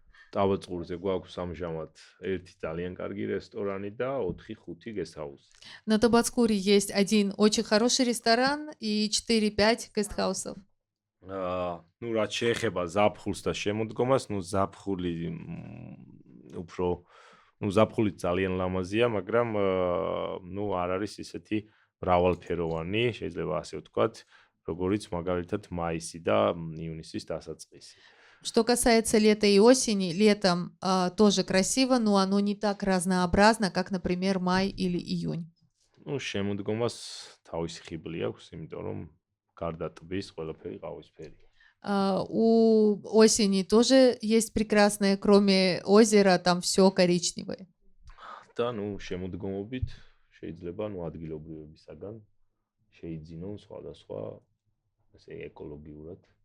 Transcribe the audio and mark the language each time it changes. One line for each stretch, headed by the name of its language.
Georgian: Табацкурზე გვაქვს ამჟამად ერთი ძალიან კარგი რესტორანი და 4-5 გესტჰაუსი.
Russian: На Табацкуре есть один очень хороший ресторан и 4-5 гестхаусов.
Georgian: რაც შეეხება ზაფხულს და შემოდგომას, ზაფხული უფრო ზაფხული ძალიან ლამაზია, მაგრამ არ არის ისეთი მრავალფეროვანი, შეიძლება ასე ვთქვათ, როგორიც მაგალითად მაისი და ივნისის დასაწყისი.
Russian: Что касается лета и осени, летом тоже красиво, но оно не так разнообразно, как, например, май или июнь.
Georgian: შემოდგომას თავისი ხიბლი აქვს, იმიტომ რომ გარდა ტბის ყველაფერი ყავისფერია.
Russian: У осени тоже есть прекрасное, кроме озера, там все коричневое.
Georgian: და შემოდგომობით შეიძლება ადგილობრივებისაგან შეიძინონ სხვადასხვა ესე ეკოლოგიურად